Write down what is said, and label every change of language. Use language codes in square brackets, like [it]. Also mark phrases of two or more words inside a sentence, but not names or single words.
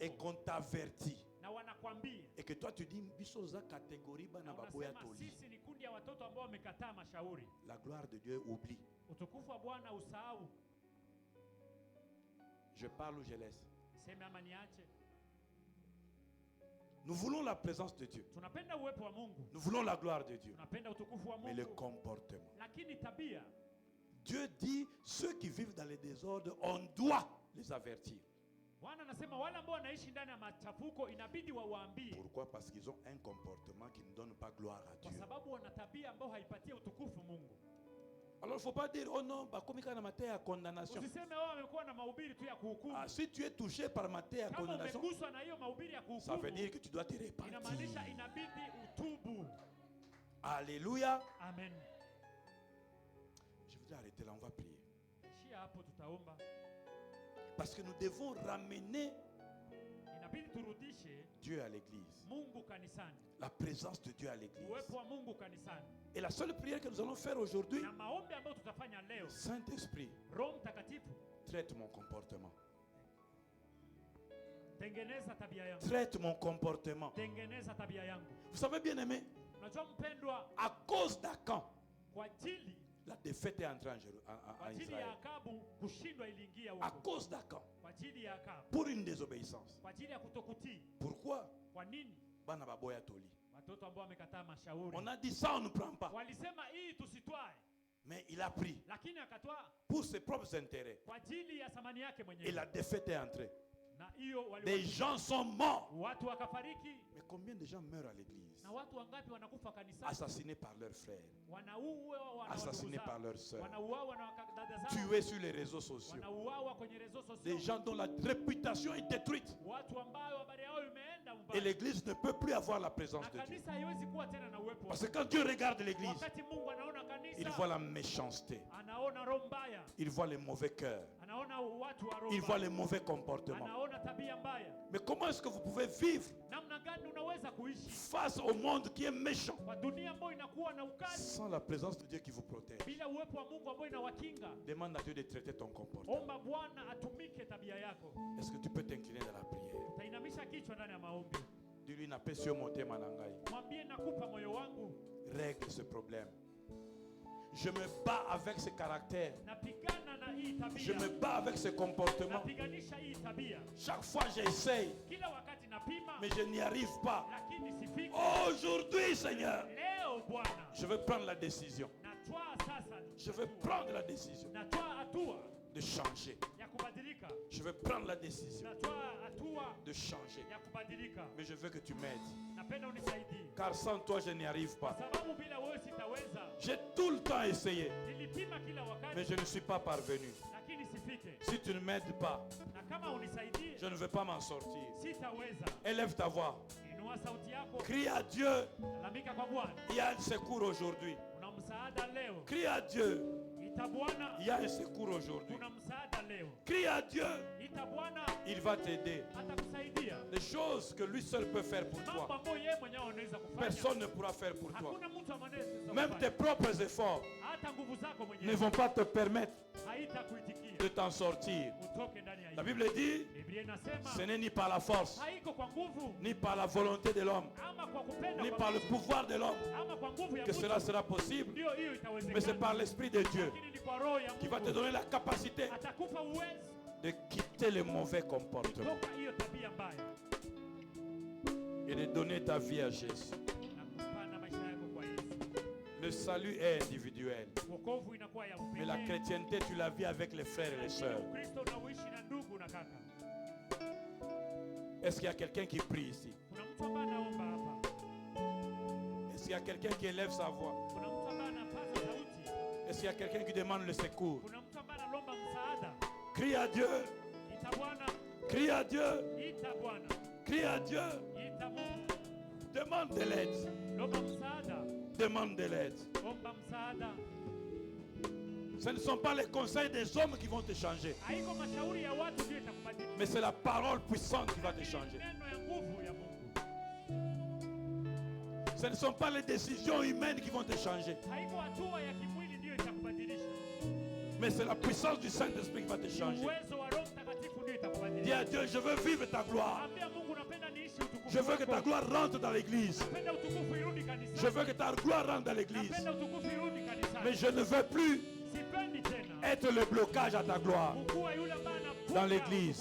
[fr] et qu'on t'avertit [sw] na wanakwambia [fr] et que toi tu dis bisoza catégorie [sw] na [ln] bana baboya [sw] unasema [ln] toli, [sw] sisi ni kundi ya watoto ambao wamekataa mashauri, [fr] la gloire de Dieu oublie. [sw] utukufu wa Bwana usahau. [fr] Je parle ou je laisse. [sw] Sema ama niache. [fr] Nous voulons la présence de Dieu. [sw] Tunapenda uwepo wa Mungu, [fr] Nous voulons la gloire de Dieu. [sw] tunapenda utukufu wa [fr] Mais le [sw] Mungu, [fr] comportement. [sw] lakini tabia, [fr] Dieu dit, ceux qui vivent dans les désordres, on doit les avertir. [sw] Bwana anasema wale ambao wanaishi ndani ya machafuko inabidi wawaambie, [fr] Pourquoi? Parce qu'ils ont un comportement qui ne donne pas gloire à [sw] kwa [fr] Dieu. [sw] sababu wana tabia ambayo haipatie utukufu Mungu. [fr] Alors il ne faut pas dire, oh non, bah, comme il y a une matière à condamnation. [sw] Usiseme wao wamekuwa na mahubiri tu ya kuhukumu. [fr] Ah, si tu es touché par matière à [sw] Kama [fr] condamnation, [sw] umeguswa na hiyo mahubiri ya [fr] ça veut [sw] kuhukumu, [fr] dire que tu dois te repentir. [sw] inamaanisha inabidi utubu. [fr] Alléluia. [sw] Amen. [fr] Je voudrais arrêter là, on va prier. [sw] Ishia hapo, tutaomba. [fr] Parce que nous devons ramener [sw] Inabidi turudishe [fr] Dieu à l'église. [sw] Mungu kanisani, [fr] La présence de Dieu à l'église. [sw] uwepo wa Mungu kanisani. [fr] Et la seule prière que nous allons faire aujourd'hui, [sw] Na maombi ambayo tutafanya leo, [fr] Saint-Esprit, [sw] Roho Mtakatifu, [fr] traite mon comportement. [sw] tengeneza tabia yangu, [fr] Traite mon comportement. [sw] tengeneza tabia yangu. [fr] Vous savez bien aimé, [sw] Unajua mpendwa, [fr] à cause d'Acan, [sw] kwa ajili [fr] la défaite est entrée [sw] kwa [fr] en [sw] ajili ya [fr] Israël. [sw] Akabu kushindwa iliingia [fr] À [sw] huko, [fr] cause d'Acan, [sw] kwa ajili ya Akabu, [fr] pour une désobéissance. [sw] kwa ajili ya kutokutii. [fr] Pourquoi? [sw] Kwa nini? [ln] Bana baboya toli. [sw] Watoto ambao wamekataa mashauri [fr] On a dit ça, on ne prend pas. [sw] walisema hii tusitwae, [fr] Mais il a pris [sw] lakini akatwaa [fr] pour ses propres intérêts. [sw] kwa ajili ya thamani yake [fr] Et [sw] mwenyewe, [fr] la défaite est entrée. [sw] na hiyo [fr] Des gens sont morts. [sw] watu wakafariki. [fr] Mais combien de gens meurent à l'église? [sw] Na watu wangapi wanakufa kanisani? [fr] Assassinés par leurs frères, [sw] Wanauawa na [fr] assassinés [sw] ndugu [fr] par [sw] zao, [fr] leurs sœurs, [sw] wanauawa na dada zao, [fr] tués sur les réseaux sociaux. [sw] wanauawa kwenye rezo [fr] Des [sw] sosio, [fr] gens dont la réputation est détruite. [sw] watu ambao habari yao imeenda [fr] Et [sw] mbaya, [fr] l'église ne peut plus avoir la présence [sw] na [fr] de Dieu. [sw] kanisa haiwezi kuwa tena na uwepo. [fr] Parce que quand Dieu regarde l'église, [sw] Wakati Mungu anaona [fr] il voit [sw] kanisa, [fr] la méchanceté, [sw] anaona roho mbaya, [fr] il voit les mauvais cœurs, [sw] anaona watu wa roho [fr] il voit [sw] mbaya, [fr] les mauvais comportements. [sw] anaona tabia mbaya. [fr] Mais comment est-ce que vous pouvez vivre [sw] Namna gani unaweza kuishi [fr] face au monde qui est méchant [sw] kwa dunia ambayo inakuwa na ukali [fr] sans la présence de Dieu qui vous protège? [sw] bila uwepo wa Mungu ambayo inawakinga? [fr] Demande à Dieu de traiter ton comportement. [sw] Omba Bwana atumike tabia yako. [fr] Est-ce que tu peux t'incliner dans la prière? [sw] Utainamisha kichwa ndani ya maombi, [fr] Dis-lui, n'a pas sur mon thème manangai. [sw] mwambie nakupa moyo wangu, [fr] Règle ce problème. Je me bats avec ce caractère. [sw] napigana na hii [fr] Je me [sw] tabia, [fr] bats avec ce comportement. [sw] napiganisha hii tabia. [fr] Chaque fois j'essaye, [sw] Kila wakati napima, [fr] mais je n'y arrive pas. [sw] lakini sifiki. [fr] Aujourd'hui, Seigneur, [sw] Leo Bwana, [fr] je vais prendre la décision. [sw] natwaa sasa, [fr] Je vais prendre la décision [sw] natwaa hatua [fr] de changer. [sw] ya kubadilika, [fr] Je vais prendre la décision [sw] natwaa hatua [fr] de changer. [sw] ya kubadilika. [fr] Mais je veux que tu m'aides. [sw] Napenda unisaidie, [fr] Car sans toi, je n'y arrive [sw] kwa [fr] pas. [sw] sababu bila wewe sitaweza. [fr] J'ai tout le temps essayé, [sw] Nilipima kila [fr] mais [sw] wakati, [fr] je ne suis pas parvenu. [sw] lakini sifike. [fr] Si tu ne m'aides pas, [sw] Na kama unisaidie, [fr] je ne vais pas m'en sortir. [sw] sitaweza. [fr] Élève ta voix. [sw] Inua sauti yako, [fr] Crie à Dieu. [sw] lalamika kwa Bwana. [fr] Il y a un secours aujourd'hui. [sw] Kuna msaada leo. [fr] Crie à Dieu. [sw] Ita Bwana, [fr] Il y a un secours aujourd'hui. [sw] kuna msaada leo. [fr] Crie à Dieu. [sw] Ita Bwana, [fr] Il va t'aider. [sw] atakusaidia. [fr] Les des choses que lui seul peut faire pour [sw] mambo [fr] toi, [sw] ambayo yeye mwenyewe anaweza kufanya. [fr] personne ne pourra faire pour toi. [sw] Hakuna mtu ambaye anaweza [fr] Même tes [sw] kufanya. [fr] propres efforts [sw] Hata nguvu zako [fr] ne [sw] mwenyewe [fr] vont pas te permettre [sw] haitakuitikia [fr] de t'en sortir. [sw] utoke ndani ya [fr] La [sw] hiyo. [fr] Bible dit, [sw] Biblia inasema [fr] ce n'est ni par la force, [sw] haiko kwa nguvu [fr] ni par la volonté de l'homme, [sw] ama kwa kupenda [fr] ni [sw] kwa [fr] par le [sw] mtu, [fr] pouvoir de l'homme [sw] ama kwa nguvu ya [fr] que [sw] mtu. [fr] cela sera possible, [sw] Ndio hiyo [fr] mais c'est par [sw] itawezekana. [fr] l'Esprit de Dieu [sw] Lakini ni kwa roho ya [fr] qui va te [sw] Mungu [fr] donner la capacité [sw] atakupa uwezo [fr] de quitter le mauvais comportement [sw] kutoka hiyo tabia mbaya [fr] et de donner ta vie à Jésus. [sw] na kupana maisha yako kwa Yesu. [fr] Le salut est individuel, [sw] Wokovu inakuwa ya [fr] mais la [sw] upekee. [fr] chrétienté, tu la vis avec les frères et les sœurs. [sw] Ukristo unauishi na ndugu na kaka. [fr] Est-ce qu'il y a quelqu'un qui prie ici? [sw] Kuna mtu ambaye anaomba hapa. [fr] Est-ce qu'il y a quelqu'un qui élève sa voix? [sw] Kuna mtu ambaye anapaza sauti. [fr] Est-ce qu'il y a quelqu'un qui demande le secours? [sw] Kuna mtu ambaye analomba msaada. [fr] Crie à Dieu, [sw] Ita Bwana, [fr] crie à Dieu, [sw] ita Bwana, [fr] crie à Dieu. [sw] ita Mungu. [fr] Demande de l'aide, [sw] Lomba msaada, [fr] demande de l'aide. [sw] omba msaada. [fr] Ce ne sont pas les conseils des hommes qui vont te changer, [sw] Haiko mashauri ya watu ndio itakubadilisha. [fr] mais c'est la parole puissante qui va te changer. [sw] Neno ya nguvu ya Mungu. [fr] Ce ne sont pas les décisions humaines qui vont te changer, [sw] Haiko hatua ya kimwili ndio itakubadilisha. [fr] mais c'est la puissance du Saint-Esprit qui va te [sw] Ni [fr] changer. [sw] uwezo wa Roho Mtakatifu ndio [fr] Dis [sw] itakubadilisha. [fr] à Dieu, je veux vivre ta gloire. [sw] Ambia Mungu napenda niishi utukufu. [fr] Je veux que ta [sw] wako. [fr] gloire rentre dans l'église. [sw] Napenda utukufu irudi kanisani. [fr] Je veux que ta gloire rentre dans l'église. [sw] Napenda utukufu irudi kanisani. [fr] Mais je ne veux plus [sw] Sipendi tena [fr] être le blocage à ta gloire. [sw] kuwa yule ambaye anafunga [fr] Dans l'église.